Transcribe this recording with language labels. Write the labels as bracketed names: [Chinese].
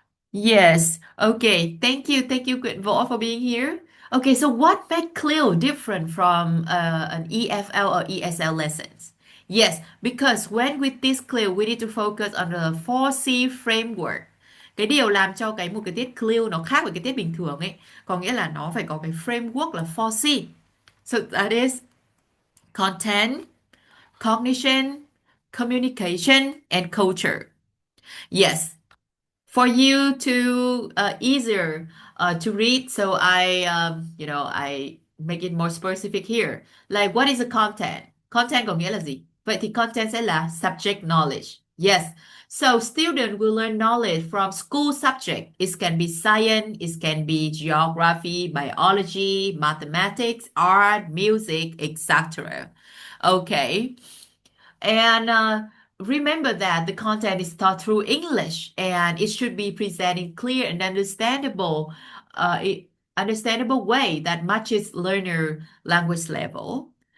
[English] Yes. Okay. Thank you. Thank you, Võ, for being here. Okay. So what makes CLIL different from an EFL or ESL lessons? Yes, because when we teach CLIL, we need to focus on the 4C framework. [Vietnamese] Cái điều làm cho một cái tiết CLIL nó khác với cái tiết bình thường ấy, có nghĩa là nó phải có cái framework là 4C. [English] So that is content, cognition, communication, and culture. Yes, for you to easier to read, so I make it more specific here. Like what is the content? [Vietnamese] Content có nghĩa là gì? Vậy thì content sẽ là [English] subject knowledge. Yes. So student will learn knowledge from school subject. It can be science, it can be geography, biology, mathematics, art, music, etc. Okay. And remember that the content is taught through English and it should be presented in clear and understandable way that matches learner language level.